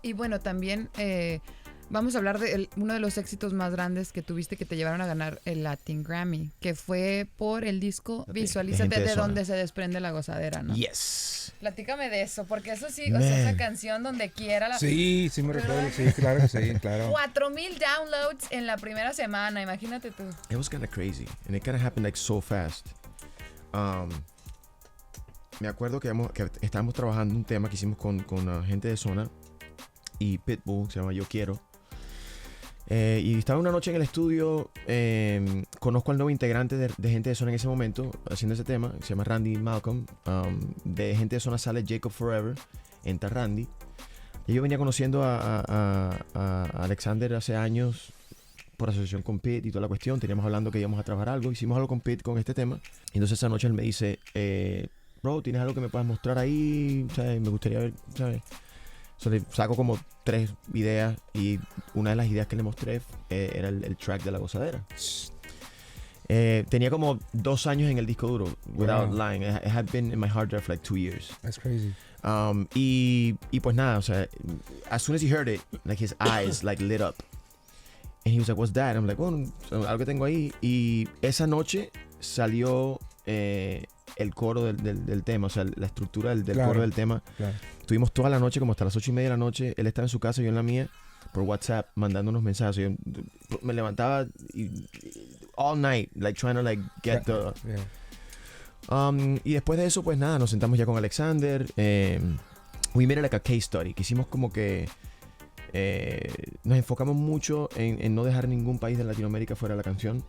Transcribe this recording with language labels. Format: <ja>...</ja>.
<es>Y bueno, también vamos a hablar de uno de los éxitos más grandes que tuviste, que te llevaron a ganar el Latin Grammy, que fue por el disco Visualízate, de donde se desprende la gozadera, ¿no?</es> <en>Yes.</en> <es>Platícame de eso, porque eso sí, o sea, esa canción donde quiera. Sí me recuerdo, sí, claro que sí, claro. 4,000 downloads en la primera semana, imagínate tú.</es> <en>It was kind of crazy, and it kind of happened like so fast.</en> <es>me acuerdo que estábamos trabajando un tema que hicimos con gente de zona y Pitbull, se llama Yo Quiero. Y estaba una noche en el estudio, conozco al nuevo integrante de gente de zona en ese momento, haciendo ese tema, se llama Randy Malcolm. De gente de zona sale Jacob Forever, entra Randy. Y yo venía conociendo a Alexander hace años por asociación con Pete y toda la cuestión. Teníamos hablando que íbamos a trabajar algo, hicimos algo con Pete con este tema. Y entonces esa noche él me dice, bro, ¿tienes algo que me puedas mostrar ahí? ¿Sabes? Me gustaría ver, ¿sabes? Le saco como 3 ideas y una de las ideas que le mostré era el track de La Gozadera. Tenía como 2 años en el disco duro,</es> <en>without lying. It had been in my hard drive for like 2 years. That's crazy.</en> <es>Y pues nada, o sea,</es> <en>as soon as he heard it, like his eyes like lit up. And he was like, what's that? I'm like,</en> <es>bueno, algo que tengo ahí. Y esa noche salió el coro del tema, o sea, la estructura del claro, coro del tema. Claro. Estuvimos toda la noche, como hasta las 8:30 de la noche. Él estaba en su casa, yo en la mía, por WhatsApp, mandándonos mensajes. Yo me levantaba</es> <en>all night, like trying to like get the... Yeah.</en> <es>Y después de eso, pues nada, nos sentamos ya con Alexander.</es> <en>We made it like a case study,</en> <es>que hicimos como que nos enfocamos mucho en no dejar ningún país de Latinoamérica fuera de la canción.</es>